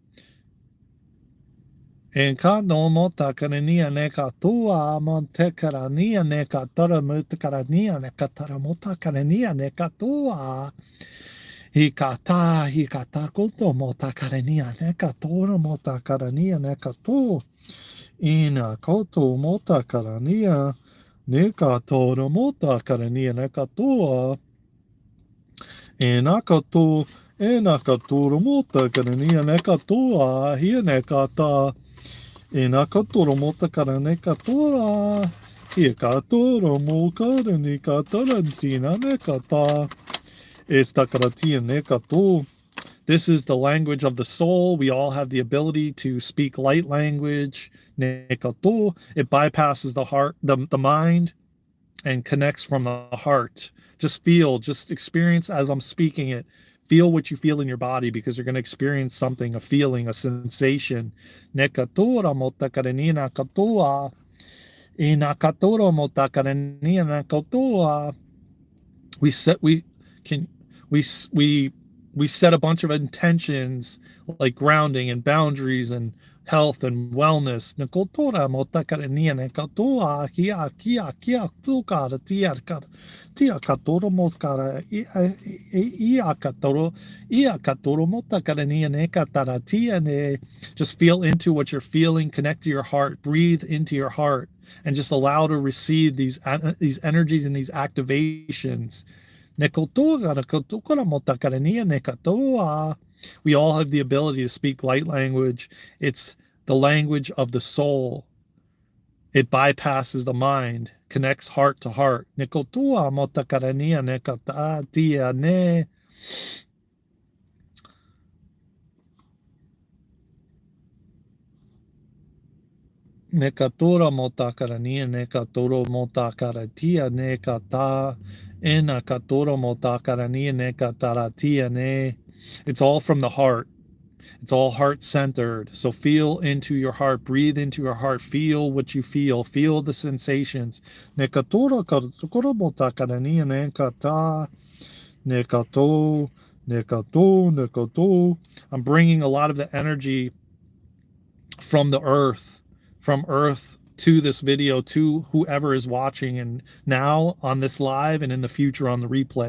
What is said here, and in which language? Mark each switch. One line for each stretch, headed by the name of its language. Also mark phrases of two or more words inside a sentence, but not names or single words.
English: En kano mota karania nekatua monte karania nekatara mota karania nekatara mota karania nekatua. Hikata koto mota karania nekatora mota karania nekatu. Ina koto mota karania nekatora mota karania nekatua. Enakatura mota karania nekatua. Hia nekata. Enakatoro mota karane katora. Hiekatoro mo karani katarantina nekata. Esta karatia nekato. This is the language of the soul. We all have the ability to speak light language. Nekato. It bypasses the heart, the mind, and connects from the heart. Just feel, just experience as I'm speaking it. Feel what you feel in your body because you're going to experience something, a feeling, a sensation. Nekatora motakarenia katoa. Inakatora motakarenia katoa. We set a bunch of intentions like grounding and boundaries and health and wellness. Nakotora motakarenia nekatoa kia tukara tia katoro motkara ia katoro motakarenia nekatara tia ne. Just feel into what you're feeling, connect to your heart, breathe into your heart, and just allow to receive these energies and these activations. We all have the ability to speak light language. It's the language of the soul. It bypasses the mind, connects heart to heart. Nekatura motakarania nekatoro motakaratia nekata enakatoro motakarania nekataratia ne. It's all from the heart. It's all heart centered. So feel into your heart, breathe into your heart, feel what you feel the sensations. Nekatura katsukura motakarania nekata nekato nekato. I'm bringing a lot of the energy from the earth. From earth to this video, to whoever is watching and now on this live and in the future on the replay.